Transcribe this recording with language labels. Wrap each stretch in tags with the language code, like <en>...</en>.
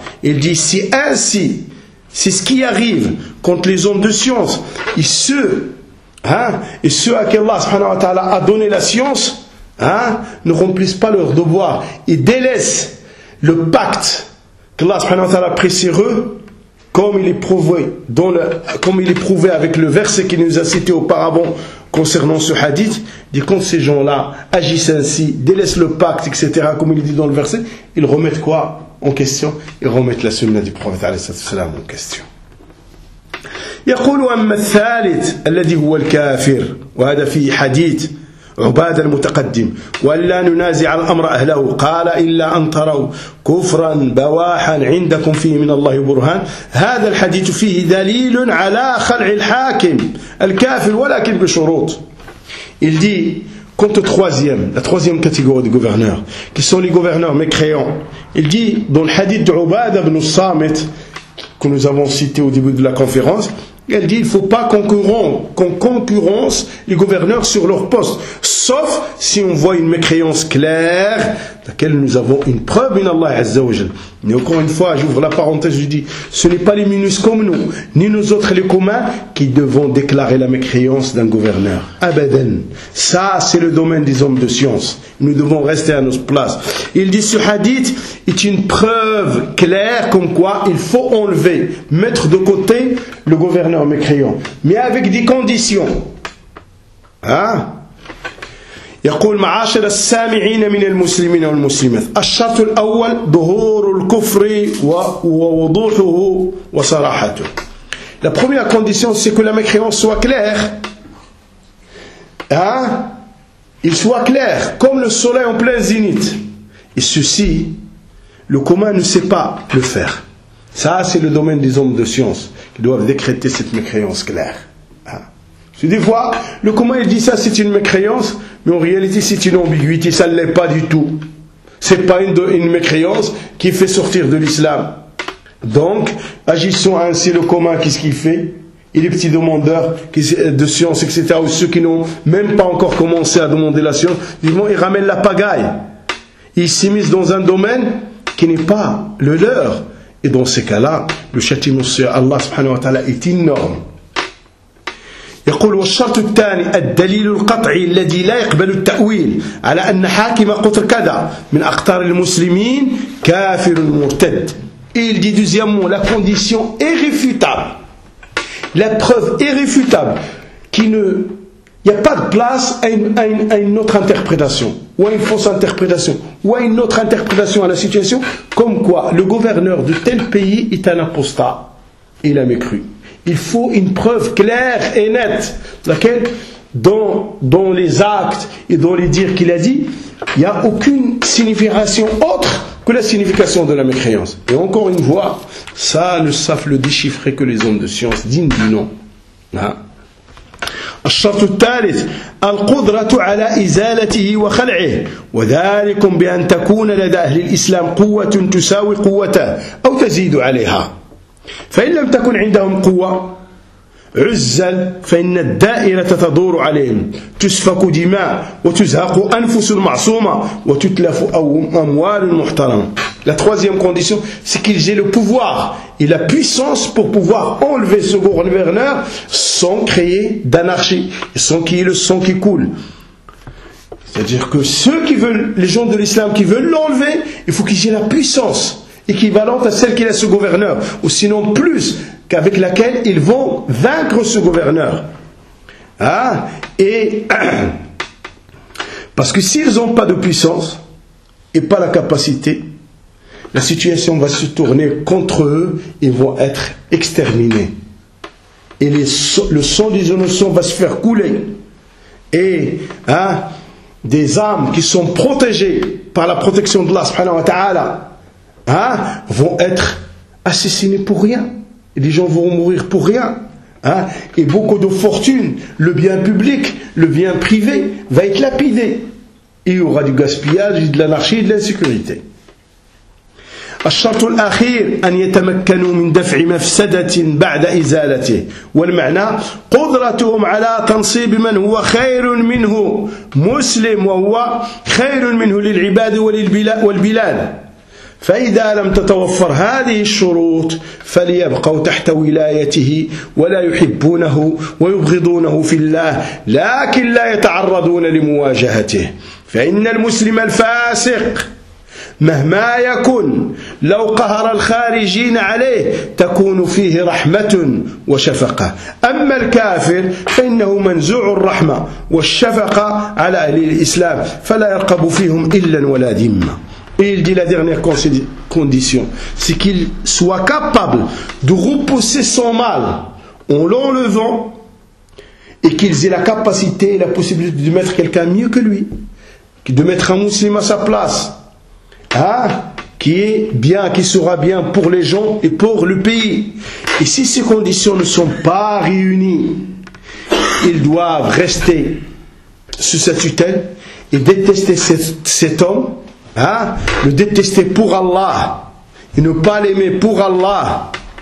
<fr>Il dit, si ainsi, c'est ce qui arrive contre les hommes de science et ceux à qui Allah subhanahu wa ta'ala a donné la science, hein, ne remplissent pas leurs devoirs et délaissent le pacte qu'Allah subhanahu wa ta'ala a pris sur eux, comme il est prouvé avec le verset qui nous a cité auparavant concernant ce hadith, dit quand ces gens-là agissent ainsi, délaissent le pacte, etc., comme il dit dans le verset, ils remettent quoi en question? Ils remettent la sunna du prophète alayhi salam en question.</fr> <ar>يقول أما الثالث الذي هو الكافر وهذا في حديث عبادة المتقدم ولا ننازع الأمر أهله قال إلا أن تروا كفرا بواحا عندكم فيه من الله برهان هذا الحديث فيه دليل على خلع الحاكم الكافر ولكن بشروط.</ar> <fr>Il dit quant au troisième, la troisième catégorie de gouverneurs qui sont les gouverneurs mécréants. Il dit dans le hadith de عبادة بن الصامت que nous avons cité au début de la conférence, elle dit il ne faut pas qu'on concurrence les gouverneurs sur leur poste, sauf si on voit une mécréance claire, laquelle nous avons une preuve, in Allah Azza wa Jalla. Mais encore une fois, j'ouvre la parenthèse, je dis, ce n'est pas les minus comme nous, ni nous autres les communs, qui devons déclarer la mécréance d'un gouverneur. Abadan. Ça, c'est le domaine des hommes de science. Nous devons rester à nos places. Il dit, ce hadith est une preuve claire comme quoi il faut enlever, mettre de côté le gouverneur mécréant. Mais avec des conditions. Hein?</fr> <ar>يقول معاشر السامعين من المسلمين والمسلمات الشرط الأول ظهور الكفر ووضوحه وصراحته.</ar> <fr>La première condition c'est que la mécréance soit claire. Hein? Il soit clair comme le soleil en plein zénith. Et ceci, le commun ne sait pas le faire. Ça c'est le domaine des hommes de science qui doivent décréter cette mécréance claire. Des fois, le commun il dit ça c'est une mécréance, mais en réalité c'est une ambiguïté, ça ne l'est pas du tout. C'est pas une mécréance qui fait sortir de l'islam. Donc, agissons ainsi, le commun, qu'est-ce qu'il fait? Et les petits demandeurs de science, etc., ou ceux qui n'ont même pas encore commencé à demander la science, vivement, ils ramènent la pagaille. Ils s'immiscent dans un domaine qui n'est pas le leur. Et dans ces cas-là, le châtiment sur Allah subhanahu wa ta'ala est énorme.</fr> <ar>يقول والشرط الثاني الدليل القطعي الذي لا يقبل التأويل على أن حاكم قطر كذا من أقطار المسلمين كافر مرتد.</ar> <fr>Il dit deuxièmement la condition irréfutable, la preuve irréfutable qui ne, il y a pas de place à une autre interprétation ou à une fausse interprétation ou à une autre interprétation à la situation, comme quoi le gouverneur de tel pays est un apostat, il a mécru. Il faut une preuve claire et nette, laquelle, dans les actes et dans les dires qu'il a dit, il n'y a aucune signification autre que la signification de la mécréance. Et encore une fois, ça ne savent le déchiffrer que les hommes de science, dignes du nom.</fr> <ar>الشرط الثالث القدرة على إزالته وخلعه وذلك بأن تكون لدى أهل الإسلام قوة تساوي قوته أو تزيد عليها. فإن لم تكن عندهم قوة عزل فإن الدائرة تدور عليهم تسفك دماء وتزهق أنفس المعصومة وتتلف أموال محترمة.</ar> <fr>La troisième condition c'est qu'ils aient le pouvoir et la puissance pour pouvoir enlever ce gouverneur sans créer d'anarchie, sans qu'il y ait le sang qui coule. C'est-à-dire que ceux qui veulent, les gens de l'islam qui veulent l'enlever, il faut qu'ils aient la puissance équivalente à celle qu'il a ce gouverneur, ou sinon plus, qu'avec laquelle ils vont vaincre ce gouverneur. Hein? Et parce que s'ils n'ont pas de puissance et pas la capacité, la situation va se tourner contre eux, ils vont être exterminés. Et le sang des innocents va se faire couler. et hein, des âmes qui sont protégées par la protection d'Allah subhanahu wa ta'ala, hein, vont être assassinées pour rien. Et les gens vont mourir pour rien. Hein, et beaucoup de fortunes, le bien public, le bien privé, va être lapidé. Il y aura du gaspillage, de l'anarchie et de l'insécurité.</fr> <ar>الشرط الأخير أن يتمكنوا من دفع مفسدة بعد إزالته والمعنى قدرتهم على تنصيب من هو خير منه مسلم وهو خير منه للعباد والبلاد فإذا لم تتوفر هذه الشروط فليبقوا تحت ولايته ولا يحبونه ويبغضونه في الله لكن لا يتعرضون لمواجهته فإن المسلم الفاسق مهما يكن لو قهر الخارجين عليه تكون فيه رحمة وشفقة أما الكافر فإنه منزوع الرحمة والشفقة على أهل الإسلام فلا يرقب فيهم إلا ولا ذمة</ar> <fr>Il dit la dernière condition, c'est qu'il soit capable de repousser son mal en l'enlevant et qu'ils aient la capacité et la possibilité de mettre quelqu'un mieux que lui, de mettre un musulman à sa place. Hein, qui est bien, qui sera bien pour les gens et pour le pays. Et si ces conditions ne sont pas réunies, ils doivent rester sous sa tutelle et détester cet homme, hein, le détester pour Allah et ne pas l'aimer pour Allah.</fr>